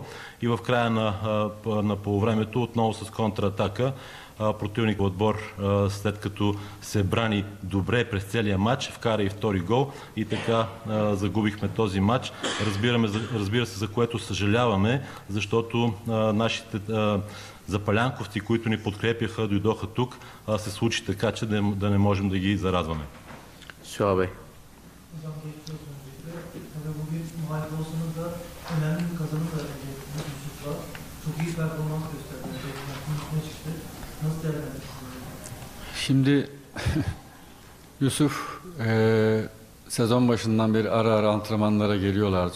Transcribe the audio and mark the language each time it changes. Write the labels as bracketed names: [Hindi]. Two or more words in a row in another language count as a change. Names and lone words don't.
[Bulgarian] И в края на полувремето отново с контратака противник отбор, след като се брани добре през целия матч, вкара и втори гол и така загубихме този матч. Разбира се, за което съжаляваме, защото нашите запалянковци, които ни подкрепяха, дойдоха тук, се случи така, че да не можем да ги зарадваме. [Turkish] Şuha Bey. Hocam geçiyorsunuz. Tabii bugün muhalif olsanız da önemli bir kazanım da elde ettiniz Yusuf'la. Çok iyi performans gösterdiniz. Üstüne çıktı. Nasıl değerlendiriyorsunuz? Şimdi Yusuf sezon başından beri ara ara antrenmanlara geliyorlardı.